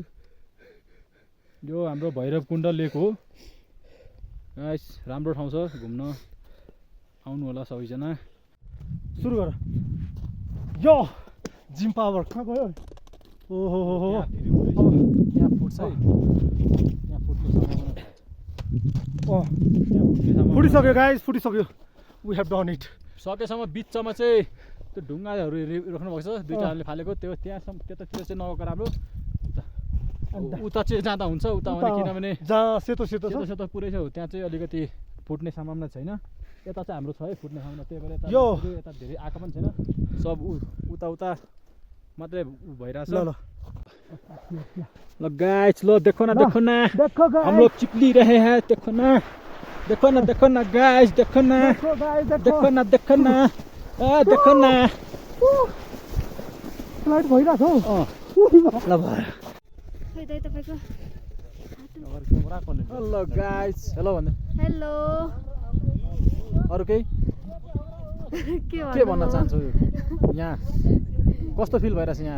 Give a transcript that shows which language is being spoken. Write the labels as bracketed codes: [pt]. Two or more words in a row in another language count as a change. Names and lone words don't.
[ne] यो हाम्रो भैरवकुण्ड लेक हो गाइस राम्रो ठाउँ छ घुम्न आउनु होला सबैजना सुरु गर यो जिम पावर कहाँ गयो ओहो हो हो यहाँ फुट्छ है यहाँ फुट्ने सम्भावना अँ यहाँ फुट्ने सम्भावना फुटिसक्यो गाइस फुटिसक्यो [en] we have done it [ne] सकेसम्म बिचमा चाहिँ त्यो ढुङ्गाहरू राख्नुभएको छ दुईवटाले फालेको त्यो त्यहाँसम्म त्यतातिर चाहिँ नगएको राम्रो उता चाहिँ जाँदा हुन्छ उता भने किनभने जहाँ सेतो सेतो सेतो छ सेतो पुरै छ त्यहाँ चाहिँ अलिकति फुट्ने सम्भावना छैन यता चाहिँ हाम्रो छ है फुट्ने ठाउँमा त्यही भएर यता यो। यता धेरै आएको पनि छैन सब उता उता मात्रै भइरहेछ ल [hi] ल गाइस लो देखो ना देखो हम लोग चिपली रहे हैं देखो ना गाइस देखो ना देखो ना देखो ना [ne] फ्लाइट भइरहेछ हौ ल भयो खै दाइ तपाईको [en] hello guys [ne] हेलो भन्नु हेलो अरु केही के भन्न चाहन्छु यहाँ कस्तो फिल भइरहेछ यहाँ आएर